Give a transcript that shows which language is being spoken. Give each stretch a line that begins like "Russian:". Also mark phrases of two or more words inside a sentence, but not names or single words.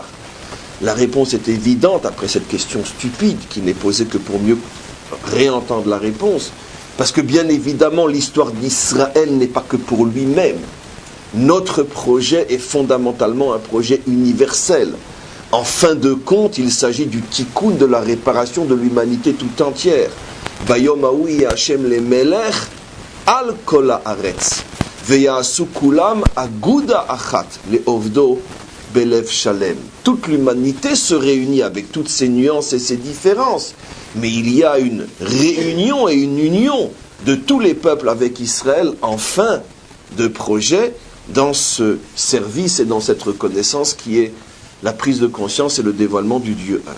French: La réponse est évidente après cette question stupide qui n'est posée que pour mieux réentendre la réponse, parce que bien évidemment l'histoire d'Israël n'est pas que pour lui-même. Notre projet est fondamentalement un projet universel. En fin de compte, il s'agit du tikkun, de la réparation de l'humanité tout entière.
Hebrew: ביום ההוא ה' למלך על כל הארץ ויעשו כולם אגודה אחת לעובדו בלב שלם.
French: Toute l'humanité se réunit avec toutes ses nuances et ses différences, mais il y a une réunion et une union de tous les peuples avec Israël en fin de projet, dans ce service et dans cette reconnaissance qui est la prise de conscience et le dévoilement du Dieu un.